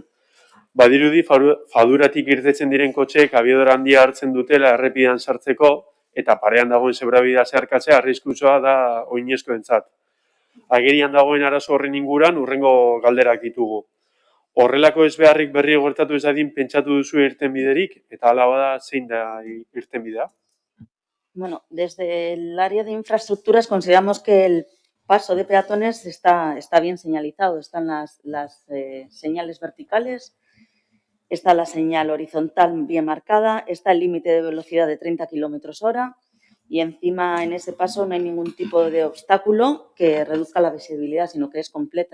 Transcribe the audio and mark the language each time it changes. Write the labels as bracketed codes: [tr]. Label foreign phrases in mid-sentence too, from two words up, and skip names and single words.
[eu] Badirudi Faduratik irtetzen diren kotxeek abiadora handia hartzen dutela errepidean sartzeko eta parean dagoen zebrabidea zeharkatzea arriskutsua da oinezkoentzat. Agerian dagoen arazo horren inguran hurrengo galderak ditugu. Horrelako ez beharrik berri gertatu ez dadin pentsatu duzu irtenbiderik eta hala bada zein da irtenbidea? [es] Bueno, desde el área de infraestructuras consideramos que el paso de peatones está bien señalizado. Están las señales verticales, está la señal horizontal bien marcada, está el límite de velocidad de 30 km/h y encima en ese paso no hay ningún tipo de obstáculo que reduzca la visibilidad, sino que es completa.